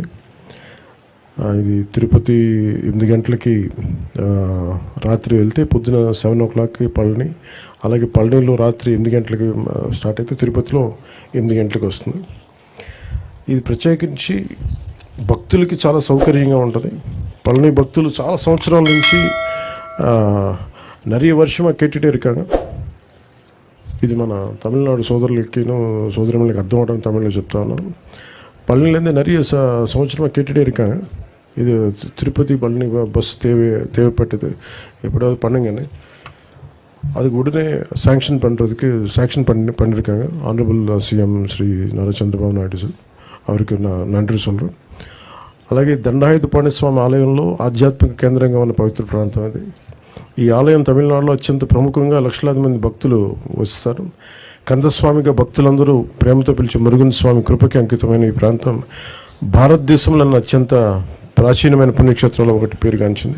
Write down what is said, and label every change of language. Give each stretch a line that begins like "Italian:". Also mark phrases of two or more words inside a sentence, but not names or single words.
Telugu: ఇది తిరుపతి 8 గంటలకి రాత్రి వెళ్తే పొద్దున 7 o'clockకి పళని, అలాగే పళనిలో రాత్రి 8 గంటలకి స్టార్ట్ అయితే తిరుపతిలో 8 గంటలకు వస్తుంది. ఇది ప్రత్యేకించి భక్తులకి చాలా సౌకర్యంగా ఉంటుంది. పళని భక్తులు చాలా సంవత్సరాల నుంచి
Tamil: நிறைய வருஷமாக கேட்டுகிட்டே இருக்காங்க.
Telugu: ఇది మన తమిళనాడు సోదరులకి అర్థం అవడానికి తమిళ్లో చెప్తా ఉన్నాను.
Tamil: பழனிலேருந்து நிறைய சம்வத்சரமாக கேட்டுகிட்டே இருக்காங்க. இது திருப்பதி பழனி பஸ் தேவைப்பட்டது, எப்படியாவது பண்ணுங்கன்னு. அதுக்கு உடனே சாங்ஷன் பண்ணியிருக்காங்க
English: Honorable CM
Tamil: ஸ்ரீ நாரா చంద్రబాబు నాయుడు సార్, அவருக்கு நான் நன்றி சொல்கிறேன்.
Telugu: అలాగే దండాయుధపాణి స్వామి ఆలయంలో ఆధ్యాత్మిక కేంద్రంగా ఉన్న పవిత్ర ప్రాంతం అది. ఈ ఆలయం తమిళనాడులో అత్యంత ప్రముఖంగా లక్షలాది మంది భక్తులు వస్తారు. కందస్వామిగా భక్తులందరూ ప్రేమతో పిలిచే మురుగన్ స్వామి కృపకి అంకితమైన ఈ ప్రాంతం భారతదేశంలో అత్యంత ప్రాచీనమైన పుణ్యక్షేత్రాల్లో ఒకటి పేరుగాంచింది.